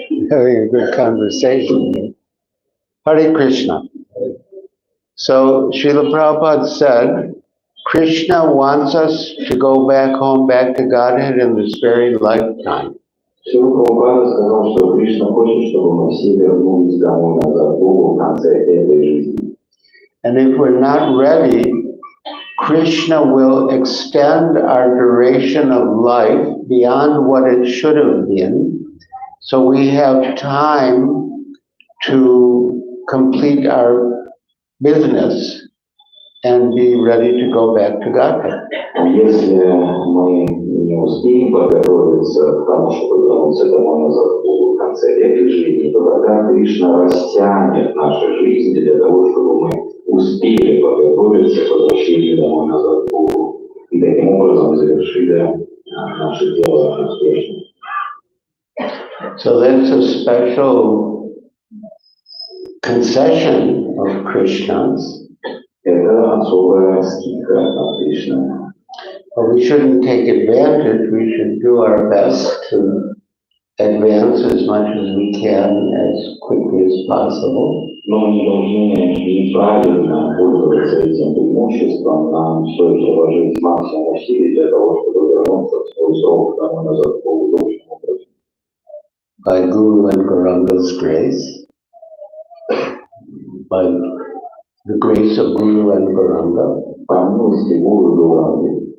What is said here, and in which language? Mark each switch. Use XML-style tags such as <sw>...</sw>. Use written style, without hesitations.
<en>Having a good conversation. Hare Krishna. So Srila Prabhupada said, Krishna wants us to go back home, back to Godhead in this very lifetime.</en> <ru>Шрила Прабхупада сказал, что Кришна хочет, чтобы мы все вернулись домой назад к Богу в конце этой жизни.</ru> <en>And if we're not ready, Krishna will extend our duration of life beyond what it should have been, so we have time to complete our business and be ready to go back to Godhead.</en> <ru>Если мы не успеем подготовиться к тому, чтобы вернуться домой назад к Богу в конце этой жизни, то тогда Кришна растянет нашу жизнь для того, чтобы мы успели подготовиться к возвращению домой назад к Богу и таким образом завершили наше дело успешно.</ru> <en>So that's a special concession of Krishna's.</en> <ru>Это особая скидка от Кришны.</ru> <en>But we shouldn't take advantage. We should do our best to advance as much as we can as quickly as possible.</en> <ru>Но мы должны неправильно пользоваться этим преимуществом. Нам стоит приложить максимум усилий для того, чтобы вернуться в свой срок домой назад к Богу должным образом.</ru> <en>By Guru and Gauranga's grace, by the grace of Guru and Gauranga.</en> <ru>По милости Гуру и Гауранги.</ru>